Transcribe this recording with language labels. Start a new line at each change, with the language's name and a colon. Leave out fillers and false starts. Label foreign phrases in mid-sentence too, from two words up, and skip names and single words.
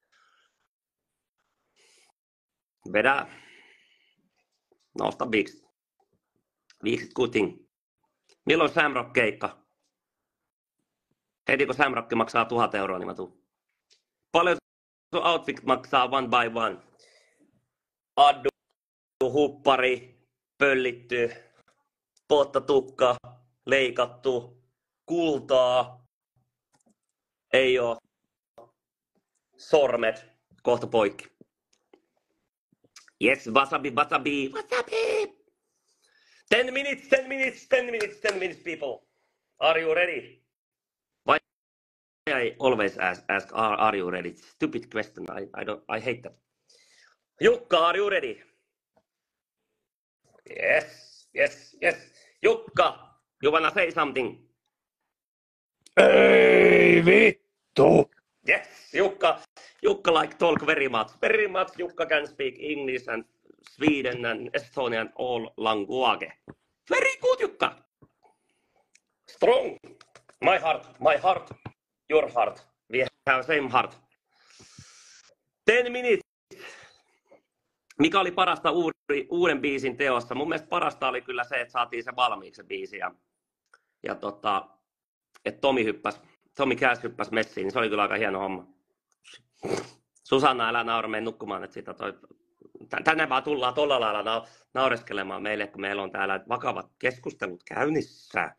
Finnish: Vedä. Nosta viikset. Viikset kuting. Milloin Samrock keikka? Heti kun Samrock maksaa 1000 euroa, niin mä tuun. Paljon sun outfit maksaa
English: one by one?
Finnish: Addu, huppari, pöllitty, pottatukka, leikattu, kultaa, ei oo, sormet, kohta poikki.
English: Yes, wasabi, wasabi, wasabi! 10 minutes, 10 minutes, 10 minutes, 10 minutes, people. Are you ready? Why I always ask are you ready? Stupid question, I hate that. Jukka, are you ready? Yes, yes, yes. Jukka, you wanna say something?
Finnish: Ei vittu!
English: Yes, Jukka like talk very much. Very much Jukka can speak English and Sweden and Estonian all language. Very good, Jukka. Strong. My heart, your heart. We have same heart. 10 minutes.
Finnish: Mikä oli parasta uuden biisin teossa? Mun mielestä parasta oli kyllä se, että saatiin se valmiiksi se biisi. Ja että Tommy Cash hyppäsi messiin, niin se oli kyllä aika hieno homma. Susanna, älä naura, mene nukkumaan, että tänne vaan tullaan tuolla lailla naureskelemaan meille, kun meillä on täällä vakavat keskustelut käynnissä.